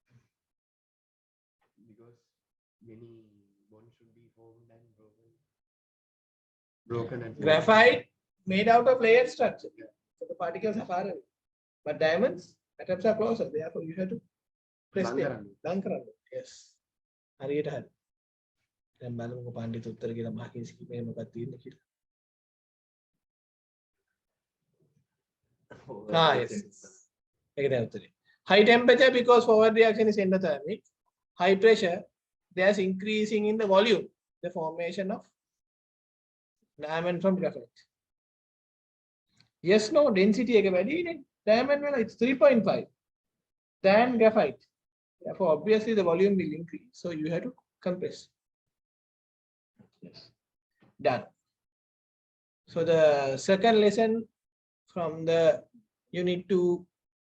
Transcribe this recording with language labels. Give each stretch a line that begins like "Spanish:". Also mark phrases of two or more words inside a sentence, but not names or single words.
English: because many bonds should be formed and broken and Graphite made out of layered structure. So the particles are far away. But diamonds, atoms are closer. Therefore, you have to press them. Yes.
Sinhala: හරියට හරි. දැන් බලමුකෝ පඬිතු උත්තර කියලා මාකින්ස් කිව්වේ මොකක්ද තියෙන්නේ කියලා.
English: Yes.
Sinhala: ඒක තමයි උත්තරේ.
English: High temperature because forward reaction is endothermic. High pressure, there's increasing in the volume, the formation of diamond from graphite. Yes, no, density
Sinhala: එක වැඩි නේ.
English: Diamond වල it's 3.5 than graphite. Therefore, obviously the volume will increase. So you have to compress. Yes. Done. So the second lesson from the unit 2 is read the